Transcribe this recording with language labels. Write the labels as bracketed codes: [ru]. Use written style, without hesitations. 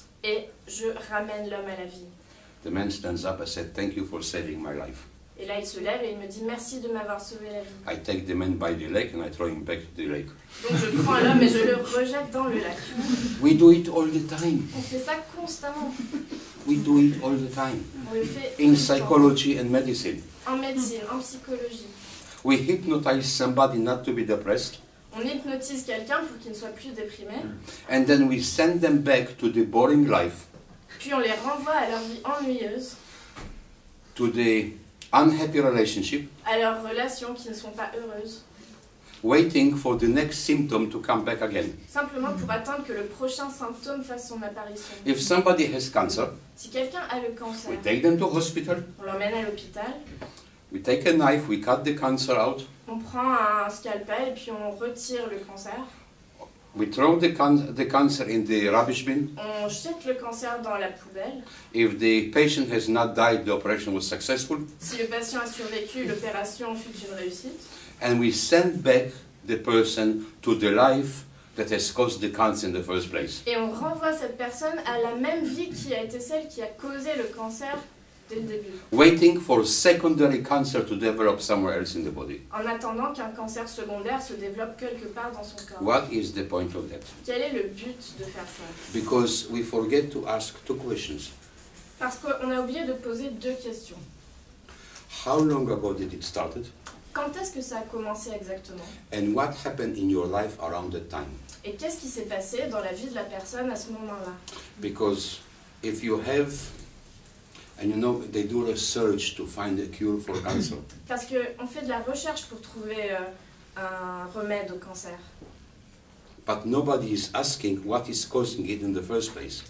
[fr] et je ramène l'homme à la vie. [en] The man stands up and said, "Thank you for saving my life." [fr] Et là, il se lève et il me dit merci de m'avoir sauvé la vie. [en] I take the man by the leg and I throw him back to the lake. [fr] Donc je prends l'homme et je le rejette dans le lac. [en] We do it all the time. [fr] On fait ça constamment. [en] We do it all the time. [fr] On le fait [en] In [fr] tout le temps. [en] psychology and medicine. [fr] En médecine, en psychologie. [en] We hypnotize somebody not to be depressed, [fr] On hypnotise quelqu'un pour qu'il ne soit plus déprimé, [en] and then we send them back to the boring life, [fr] puis on les renvoie à leur vie ennuyeuse, [en] to the unhappy relationship, [fr] à leurs relations qui ne sont pas heureuses, [en] waiting for the next symptom to come back again. [fr] simplement pour attendre que le prochain symptôme fasse son apparition. [en] If somebody has cancer, [fr] Si quelqu'un a le cancer, [en] we take them to hospital, [fr] on l'emmène à l'hôpital, [en] we take a knife, we cut the cancer out, [fr] on prend un scalpel et puis on retire le cancer, [en] we throw the cancer in the rubbish bin. [fr] on jette le cancer dans la poubelle. [en] If the patient has not died, the operation was successful, [fr] Si le patient a survécu, l'opération fut une réussite. [en] and we send back the person to the life that has caused the cancer in the first place. [fr] Et on renvoie cette personne à la même vie qui a été celle qui a causé le cancer dès le début. [en] Waiting for secondary cancer to develop somewhere else in the body. [fr] En attendant qu'un cancer secondaire se développe quelque part dans son corps. [en] What is the point of that? [fr] Quel est le but de faire ça? [en] Because we forget to ask two questions. [fr] Parce qu'on a oublié de poser deux questions. [en] How long ago did it start? [fr] Quand est-ce que ça a commencé exactement? [en] And what happened in your life around that time? [fr] Et qu'est-ce qui s'est passé dans la vie de la personne à ce moment-là? [en] Because if you have, and you know, they do research to find a cure for cancer. [fr] Parce qu'on fait de la recherche pour trouver un remède au cancer. [en] But nobody is asking what is causing it in the first place.